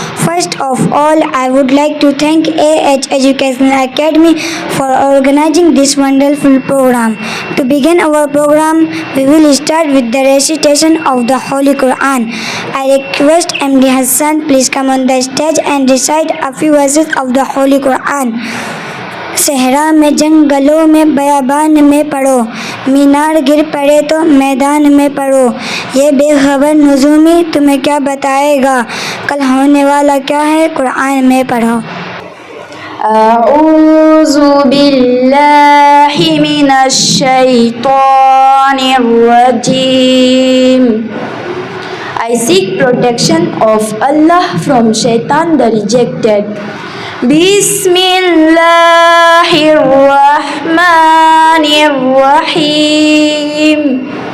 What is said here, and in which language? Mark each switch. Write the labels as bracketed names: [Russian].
[English] First of all, I would like to thank AH Educational Academy for organizing this wonderful program. To begin our program, we will start with the recitation of the Holy Quran. I request MD Hassan, please come on the stage and recite a few verses of the Holy Quran. [Urdu] صحرا میں جنگلوں میں بیابان میں پڑھو، مینار گر پڑے تو میدان میں پڑھو، یہ بے خبر نجومی تمہیں کیا بتائے گا، کل ہونے والا کیا ہے قرآن میں پڑھو۔ [Arabic] اعوذ باللہ من الشیطان الرجیم۔ [English] I seek protection of Allah from Shaitan the rejected. [Arabic] Bismillahirrahmanirrahim.